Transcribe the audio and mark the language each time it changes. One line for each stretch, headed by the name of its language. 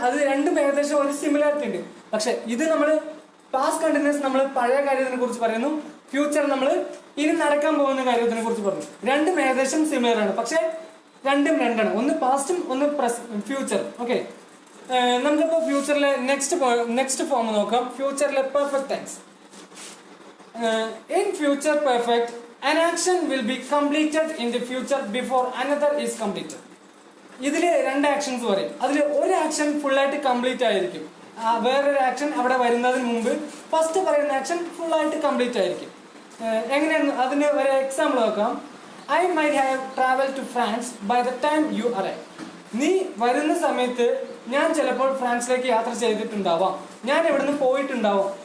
Malayalam: അത് രണ്ടും ഏകദേശം ഒരു സിമിലാരിറ്റി ഉണ്ട്. പക്ഷെ ഇത് നമ്മൾ പാസ്റ്റ് കണ്ടിന്യൂസ് നമ്മൾ പഴയ കാര്യത്തിനെ കുറിച്ച് പറയുന്നു, ഫ്യൂച്ചർ നമ്മൾ ഇനി നടക്കാൻ പോകുന്ന കാര്യത്തിനെ കുറിച്ച് പറഞ്ഞു. രണ്ടും ഏകദേശം സിമിലർ ആണ്, പക്ഷെ രണ്ടും രണ്ടാണ്. ഒന്ന് പാസ്റ്റും ഒന്ന് ഫ്യൂച്ചർ. ഓക്കെ, നമുക്കിപ്പോ ഫ്യൂച്ചറിലെ നെക്സ്റ്റ് ഫോം നോക്കാം. ഫ്യൂച്ചറിലെ perfect tense.
English: In future perfect, an action will be completed in the future before another is completed.
Malayalam: ഇതില് രണ്ട് ആക്ഷൻസ് പറയും. അതിൽ ഒരു ആക്ഷൻ ഫുൾ ആയിട്ട് കംപ്ലീറ്റ് ആയിരിക്കും, വേറൊരു ആക്ഷൻ അവിടെ വരുന്നതിന് മുമ്പ് ഫസ്റ്റ് പറയുന്ന ആക്ഷൻ ഫുൾ ആയിട്ട് കംപ്ലീറ്റ് ആയിരിക്കും. എങ്ങനെയാണ്? അതിന് ഒരു എക്സാമ്പിൾ നോക്കാം.
English: I might have travel to France by the time you arrive.
Malayalam: നീ വരുന്ന സമയത്ത് ഞാൻ ചിലപ്പോൾ ഫ്രാൻസിലേക്ക് യാത്ര ചെയ്തിട്ടുണ്ടാവാം, ഞാൻ ഇവിടുന്ന് പോയിട്ടുണ്ടാവാം.